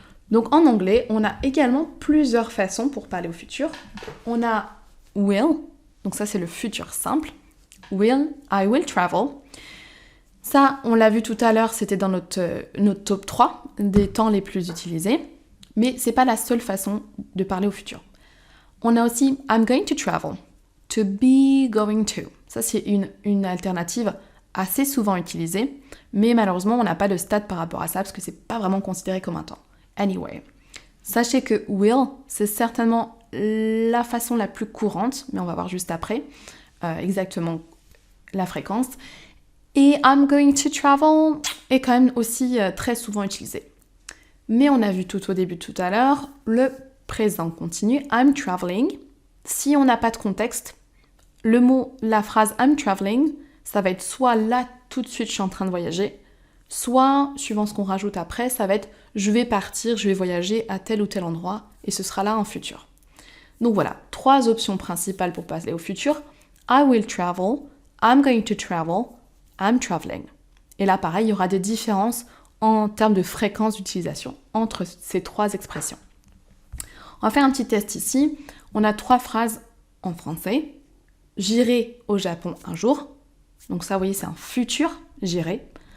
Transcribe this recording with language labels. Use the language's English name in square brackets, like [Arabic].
[French] Donc en anglais, on a également plusieurs façons pour parler au futur. On a will, donc ça c'est le futur simple. [English] I will travel. [French] Ça, on l'a vu tout à l'heure, c'était dans notre top 3 des temps les plus utilisés. Mais c'est pas la seule façon de parler au futur. On a aussi [English] I'm going to travel. To be going to. [French] Ça, c'est une alternative assez souvent utilisée, mais malheureusement, on n'a pas de stat par rapport à ça parce que c'est pas vraiment considéré comme un temps. Anyway, sachez que will, c'est certainement la façon la plus courante, mais on va voir juste après exactement la fréquence. Et [English] I'm going to travel [French] est quand même aussi très souvent utilisé. Mais on a vu tout au début tout à l'heure, le présent continu, [English] I'm traveling. [French] Si on n'a pas de contexte, la phrase [English] I'm traveling, [French] ça va être soit là, tout de suite, je suis en train de voyager, soit, suivant ce qu'on rajoute après, ça va être je vais partir, je vais voyager à tel ou tel endroit, et ce sera là en futur. Donc voilà, 3 options principales pour passer au futur. [English] I will travel, I'm going to travel, I'm traveling. [French] Et là, pareil, il y aura des différences en termes de fréquence d'utilisation entre ces 3 expressions. On va faire un petit test ici. On a 3 phrases en français. J'irai au Japon un jour. Donc ça, vous voyez, c'est un futur, j'irai.